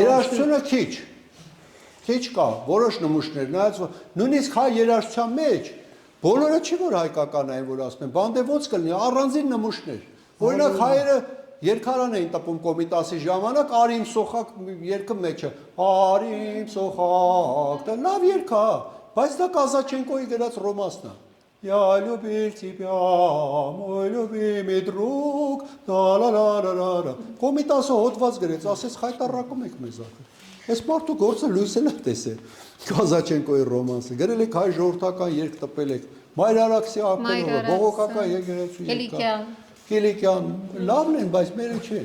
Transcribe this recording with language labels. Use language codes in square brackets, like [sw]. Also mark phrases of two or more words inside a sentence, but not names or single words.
[hy] երաժշտությունը քիչ կա, որոշ նմուշներ, նայած նույնիսկ հայ երաժշտության մեջ բոլորը չի որ հայկական այն որ ասում են, բանդե ոնց կլինի, առանձին նմուշներ։ Օրինակ հայերը երկարան էին տպում Կոմիտասի ժամանակ, Արիմ Սոխակ երգը մեջը, Արիմ Սոխակ, դա լավ երգ է, բայց դա Կազաչենկոյի գրած ռոմանսն է։ [ru] Я любил тебя, мой любимый друг, la. [hy] Կոմիտասը հոդված գրեց, ասես խայտարակում եք մեզ ախր։ Այս մարդու գործը լույսել է տեսել։ Կազաչենկոյի ռոմանսը, գրել եք հայ ժողովրդական երգ տպել եք, Մայրարաքսի Ակտենովը, բողոքական եկեղեցու Կիլիկյան, լավն են, բայց մերը չեն։